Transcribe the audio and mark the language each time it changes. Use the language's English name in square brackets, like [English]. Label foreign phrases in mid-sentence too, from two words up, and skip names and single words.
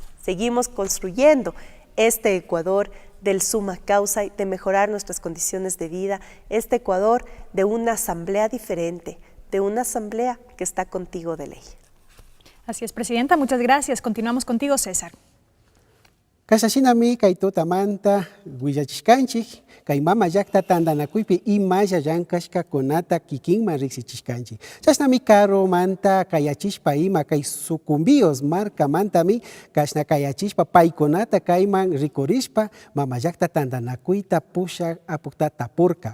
[Spanish] Seguimos construyendo este Ecuador del [Quechua] summa causa [Spanish] y de mejorar nuestras condiciones de vida, este Ecuador de una asamblea diferente, de una asamblea que está contigo de ley. Así es, Presidenta, muchas gracias. Continuamos contigo, César. [Quechua] Kasashinami kay tutamanta willachishkanchik kay mama llakta tandanakuypi imalla llankashkakunata kikinman riksichishkanchik. Chashnami karo manta kayachishpa ima kay sucumbíos markamantami kashna kayachishpa paykunata kayman rikurishpa mama llakta tandanakuyta pusha apukta tapurka.